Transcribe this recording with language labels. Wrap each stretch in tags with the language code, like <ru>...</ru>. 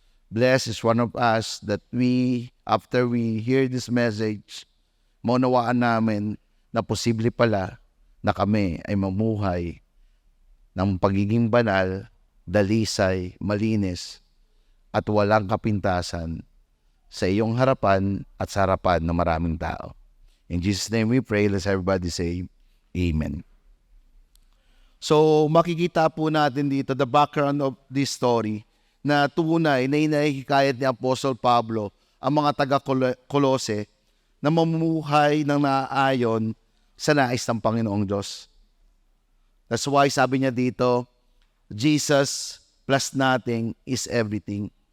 <en>Bless is one of us that we, after we hear this message,</en> <tl>maunawaan namin na posible pala na kami ay mamuhay ng pagiging banal, dalisay, malinis, at walang kapintasan sa iyong harapan at sa harapan ng maraming tao.</tl> <en>In Jesus' name we pray. Let's everybody say, Amen.</en> <tl>So, makikita po natin dito</tl> <en>the background of this story</en> <tl>na tunay na inahikayat ni Apostle Pablo ang mga taga-Kolose na mamumuhay ng naaayon sa nais ng Panginoong Diyos.</tl> <en>That's why</en> <tl>sabi niya dito,</tl> <en>Jesus plus nothing is everything.</en>